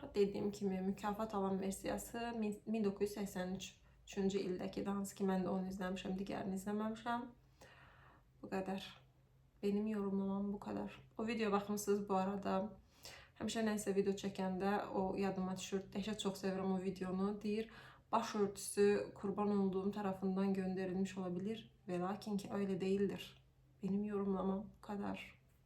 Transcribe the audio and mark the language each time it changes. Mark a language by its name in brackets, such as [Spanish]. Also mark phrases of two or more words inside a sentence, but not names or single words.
[Azerbaijani] Dediyim kimi mükafat alan versiyası 1983-cü ildəki, hansı ki mən də onu izləmişəm, digərini izləməmişəm. Bu qədər. [Turkish] Benim yorumlamam bu kadar. [Azerbaijani] O video baxmısınız [Turkish] bu arada. [Azerbaijani] Həmişə nəysə video çəkəndə o yadıma düşür. Dəhşət çox sevirəm o videonu. Deyir, [Turkish] başörtüsü kurban olduğum tarafından gönderilmiş olabilir. Ve lakin ki öyle değildir. Benim yorumlamam bu kadar.